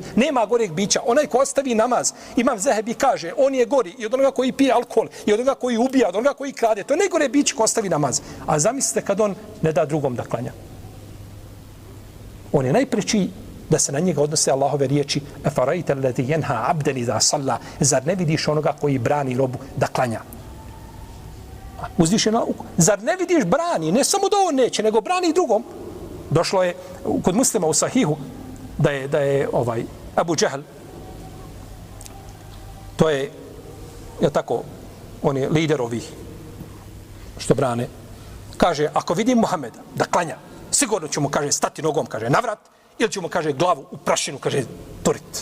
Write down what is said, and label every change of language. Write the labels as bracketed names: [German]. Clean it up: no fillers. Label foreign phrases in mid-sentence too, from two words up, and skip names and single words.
[Bosnian] Nema goreg bića. Onaj ko ostavi namaz, Imam Zehebi kaže, on je gori i od onoga koji pije alkohol, i od onoga koji ubija, od onoga koji krade. To je najgore biće ko ostavi namaz. A zamislite kad on ne da drugom da klanja. On je najpreći da se na njega odnose Allahove riječi [Arabic] أرأيت الذي ينهى عبدا إذا صلى, [Bosnian] zar ne vidiš onoga koji brani robu da klanja? Uzvišeno, zar ne vidiš brani, ne samo da on neće, nego brani i drugom. Došlo je kod Muslima u Sahihu da je Abu Džehl, to je tako, on je lider ovih što brane, kaže, ako vidim Muhameda da klanja, sigurno ću mu, kaže, stati nogom, kaže, na vrat, ili ću mu, kaže, glavu u prašinu, kaže, turit.